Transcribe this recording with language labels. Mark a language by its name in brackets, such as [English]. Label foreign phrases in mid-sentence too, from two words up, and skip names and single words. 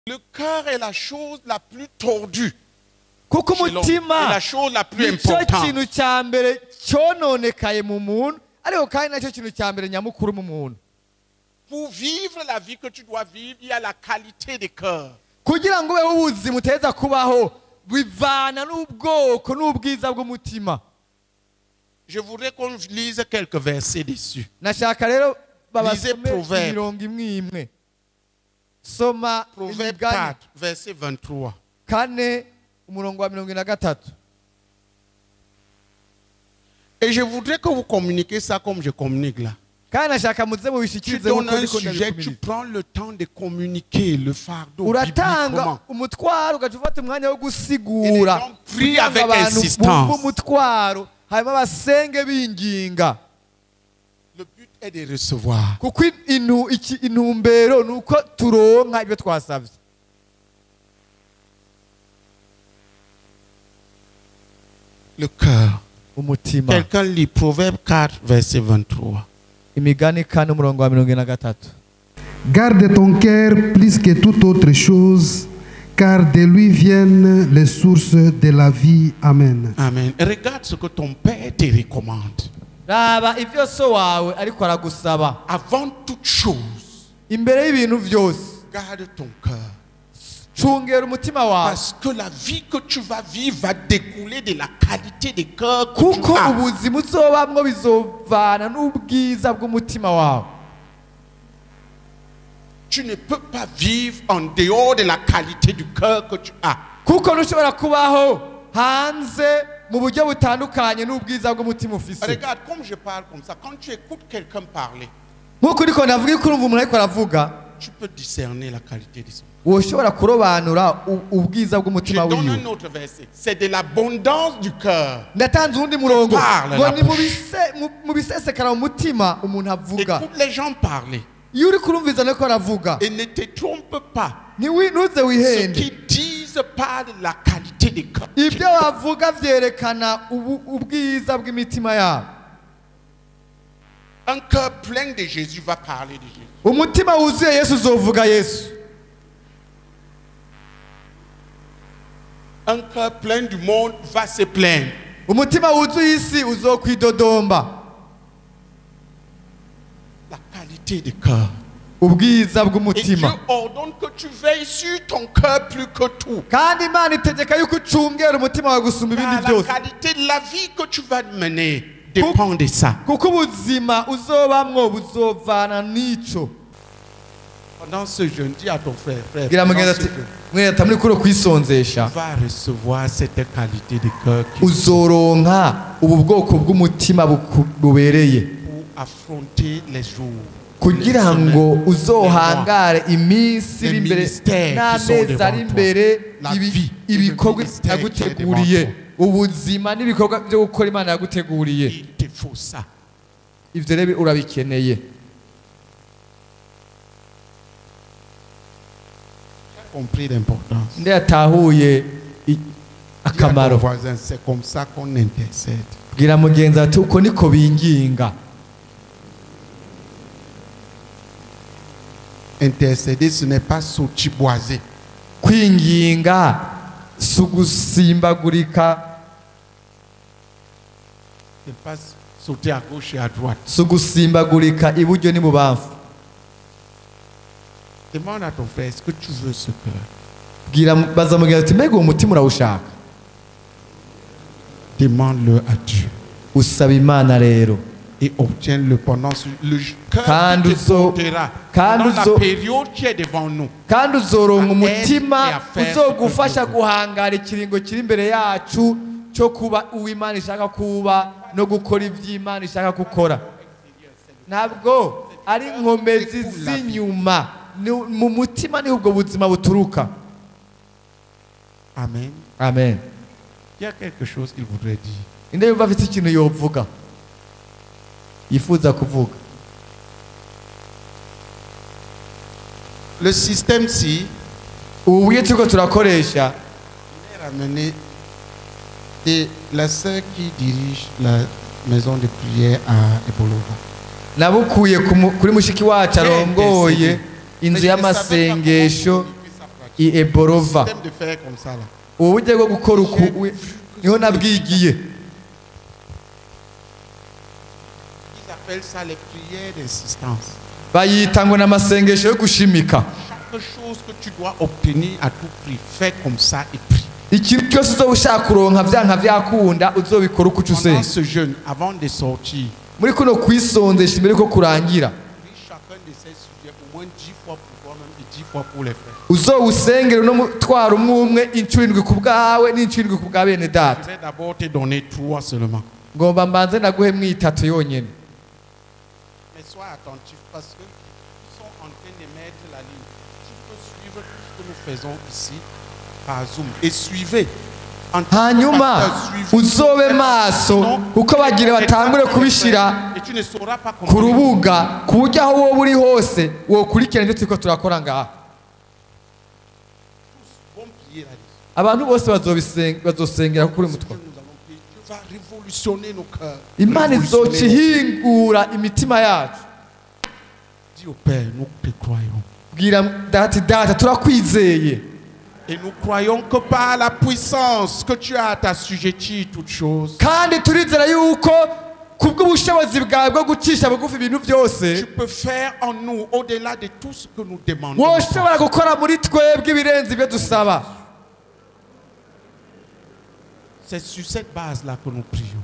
[French] Le cœur est la chose la plus tordue. [Rundi] kuko [French] C'est [Rundi] umutima [French] la chose la plus [Rundi] nicyo [French] importante. [Rundi] kintu cya mbere cyononekaye mu muntu ariko kandi nacyo kintu cya mbere nyamukuru mu muntu. [French] Pour vivre la vie que tu dois vivre, il y a la qualité des cœurs. [Rundi] kugira ngo ubeho ubuzima uteza kubaho bivana n'ubwoko n'ubwiza bw'umutima. [French] Je voudrais qu'on lise quelques versets dessus. [Rundi] nashaka rero [French] Lisez [Rundi] babasome [French] Proverbe. [Rundi] imirongo imwe imwe. Soma [French] Proverbe [Rundi] imigani [French] 4, verset 23. [Rundi] 4 umurongo wa 23. [French] Et je voudrais que vous communiquiez ça comme je communique là. [Rundi] kandi nashaka muze [French] Tu [Rundi] mubishikirize [French] donnes [Rundi] nk'uko [French] un [Rundi] ndiko [French] sujet, tu [Rundi] ndabikumiriza. [French] prends le temps de communiquer le fardeau [Rundi] uratanga [French] bibliquement. [Rundi] umutwaro ugaca ufata umwanya wo [French] Et les [Rundi] gusigura [French] gens prient [Rundi] kugira ngo [French] avec [Rundi] abantu [French] insistance. [Rundi] bumve umutwaro hanyuma basenge binginga. [French] Le but est de recevoir. [Rundi] kuko intumbero ni uko turonka ibyo twasabye. [French] Le cœur. [Rundi] umutima. [French] Quelqu'un lit Proverbe 4, verset 23. [Rundi] imigani 4 umurongo wa 23. [French] Garde ton cœur plus que toute autre chose, car de lui viennent les sources de la vie. Amen. Amen. Et regarde ce que ton père te recommande. [Rundi] raba ibyo so wawe ariko aragusaba. [French] Avant toute chose, [Rundi] imbere y'ibintu byose [French] garde ton cœur. [Rundi] cungera umutima wawe. [French] Parce que la vie que tu vas vivre va découler de la qualité des cœurs que tu [Rundi] kuko [French] as. [Rundi] ubuzima uzobamwo bizovana n'ubwiza bw'umutima wawe. [French] Tu ne peux pas vivre en dehors de la qualité du cœur que tu as. [Rundi] kuko ntushobora kubaho hanze mu buryo butandukanye n'ubwiza bw'umutima ufise. [French] Regarde, comme je parle comme ça, quand tu écoutes quelqu'un parler, [Rundi] nk'uko uriko ndavuga ko urumva umuntu ariko aravuga [French] tu peux discerner la qualité de son. [Rundi] woshobora kurobanura ubwiza [French] Je [Rundi] bw'umutima [French] donne [Rundi] wiwe. [French] un autre verset. C'est de l'abondance du cœur. [Rundi] ndatanze uwundi murongo [French] Parle [Rundi] ngo [French] la [Rundi] ni mu bisesekara mu mutima umuntu avuga. [French] Écoute les gens parler. [Rundi] iyo uri kurumviza niko aravuga [French] Et ne te trompe pas. [Rundi] ntuze [French] Ce [Rundi] wihende. [French] qu'ils disent parle de la qualité des cœurs. [Rundi] ibyo bavuga byerekana ubwiza bw'imitima yabo. [French] Un cœur plein de Jésus va parler de Jésus. [Rundi] umutima wuzuye Yesu uzovuga Yesu. [French] Un cœur plein du monde va se plaindre. [Rundi] umutima wuzuye isi uzokwidodomba. [French] La qualité du cœur. [Rundi] ubwiza [French] Et Dieu [Rundi] bw'umutima. [French] ordonne que tu veilles sur ton cœur plus que tout. [Rundi] kandi Imana itegeka yuko ucungera umutima wawe gusumba ibindi [French] Car la [Rundi] byose. [French] qualité de la vie que tu vas mener dépend de ça. [Rundi] kuko ubuzima uzobamwo buzovana n'ico. [French] Pendant ce jeûne, dis à ton frère, frère, [Rundi] gira [French] pendant [Rundi] mugenzi [French] ce [Rundi] ati [French] jeûne, [Rundi] mweta muri kuro kwisonzesha [French] tu vas recevoir cette qualité de cœur qui [Rundi] uzoronka ubu bwoko bw'umutima bubereye [French] pour affronter les jours. [Rundi] kugira [French] les [Rundi] ngo [French] semaines, [Rundi] uzohangare iminsi iri [French] les [Rundi] imbere [French] ministères qui sont [Rundi] n'amezi ari [French] devant [Rundi] imbere [French] La vie, [Rundi] ibikorwa [French] le ministère qui est [Rundi] yaguteguriye [French] devant [Rundi] ubuzima n'ibikorwa byo gukora Imana yaguteguriye. [French] Il te faut ça. [Rundi] ivyo rero urabikeneye. [French] Compris l'importance. [Rundi] nde yatahuye [French] Dis à ton [Rundi] akamaro. [French] voisin, c'est comme ça qu'on intercède. [Rundi] bwira mugenzi ati uko niko binginga. [French] Intercéder, ce n'est pas sautiboiser. [Rundi] kwinginga si ugusimbagurika, [French] Ce n'est pas sauter à gauche et à droite. [Rundi] si ugusimbagurika iburyo n'ibubamfu. [French] Demande à ton frère, est-ce que tu veux ce cœur? [Rundi] bwira baza mugenzi ati mbega uwo mutima urawushaka. [French] Demande-le à Dieu. [Rundi] usaba Imana rero [French] Et obtiens-le pendant le cœur Quand qui te [Rundi] uzo- [French] portera quand pendant la [Rundi] uzo- [French] période qui est devant nous. [Rundi] kandi uzoronka [French] À [Rundi] umutima [French] être et à faire [Rundi] uzogufasha [French] ce que tu veux. [Rundi] guhangara ikiringo kiri imbere yacu cyo kuba uwo Imana ishaka kuba no gukora iby'Imana ishaka gukora. ntabwo ari inkomezi z'inyuma, mu mutima niho ubwo buzima buturuka. Amen. amen. [French] Il y a quelque chose qu'il voudrait dire. [Rundi] inde yumva afite ikintu yovuga yifuza kuvuga. [French] Le système-ci [Rundi] ubu buryo turiko turakoresha [French] est ramené de la sœur qui dirige la maison de prière à Ebolova. [Rundi] nabukuye kuri mushiki wacu arongoye inzu y'amasengesho i Eborova. [French] Système de faire comme ça là. [Rundi] Uburyo bwo gukora uku niho nabwigiye. [French] Ils appellent ça les prières d'insistance. [Rundi] Bayita ngo n'amasengesho yo gushimika. [French] Chaque chose que tu dois obtenir à tout prix, fais comme ça et prie. [Rundi] Ikintu cyose uzoba ushaka kuronka vyanka vyakunda uzobikora uko [French] Pendant [Rundi] usenga. [French] ce jeûne, avant de sortir, [Rundi] Muri kuno kwisondesha imbere ko kurangira. [French] prie chacun de ces sujets au moins 10 fois pour toi-même et 10 fois pour les frères. [Rundi] Uzowusengere no mutwara umwe incuro indwi ku bwawe n'incuro indwi ku bwa bene [French] Je [Rundi] data. [French] vais d'abord te donner 3 seulement. [Rundi] Ngomba mbanze naguhe mwitatu yonyene. [French] Mais sois attentif parce que ils sont en train de mettre la ligne. Tu peux suivre tout ce que nous faisons ici par Zoom et suivez. En tant que [Rundi] Hanyuma [French] pasteur, suivez. [Rundi] uzobe maso uko bagira batangure kubishira [French] Et tu ne sauras pas [Rundi] ku [French] comment. [Rundi] rubuga ku buryo aho wowe uri hose wokurikirana ibyo turiko turakora ngaha. [French] Bon prier là-dessus. [Rundi] Abantu bose bazosengera kuri mutwa. [French] Nous allons prier. Dieu va révolutionner nos cœurs. [Rundi] Imana izoca [French] Révolutionner nos- [Rundi] ihingura imitima yacu. [French] Dis au Père, nous te croyons. [Rundi] Bwira data turakwizeye. [French] Et nous croyons que par la puissance que tu as à t'assujettir toutes choses, [Rundi] Kandi turizera yuko kubw'ubushobozi bwawe bwo gucisha bugufi ibintu [French] tu [Rundi] byose [French] peux faire en nous au-delà de tout ce que nous demandons. [Rundi] woshobora gukora muri twebwe ibirenze ibyo dusaba. [French] C'est sur cette base-là que nous prions.